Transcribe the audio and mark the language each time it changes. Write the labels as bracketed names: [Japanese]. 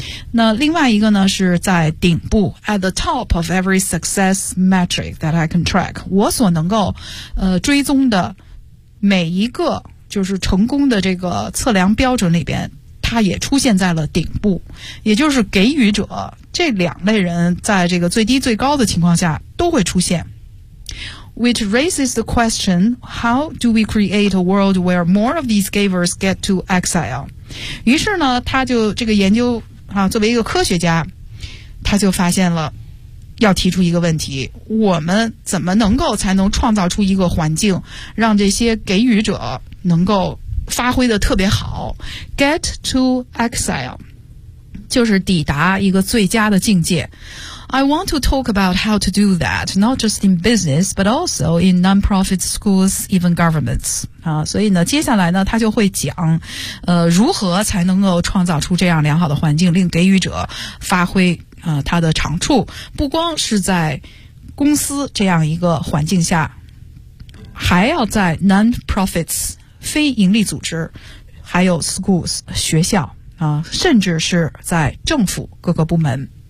[Chinese] 那另外一个呢是在顶部 [English] at the top of every success metric that I can track, [Chinese] 我所能够追踪的每一个就是成功的这个测量标准里边，它也出现在了顶部，也就是给予者这两类人在这个最低最高的情况下都会出现。 [English] Which raises the question, how do we create a world where more of these givers get to exile? [Chinese] 于是呢他就这个研究啊，作为一个科学家，他就发现了，要提出一个问题：我们怎么能够才能创造出一个环境，让这些给予者能够发挥的特别好 ？ [English] Get to exile， [Chinese] 就是抵达一个最佳的境界。 [English] I want to talk about how to do that, not just in business, but also in non-profit schools, even governments. [Chinese] 啊，所以呢，接下来呢，他就会讲，如何才能够创造出这样良好的环境，令给予者发挥他的长处，不光是在公司这样一个环境下，还要在 non-profits 非盈利组织，还有 schools 学校啊，甚至是在政府各个部门。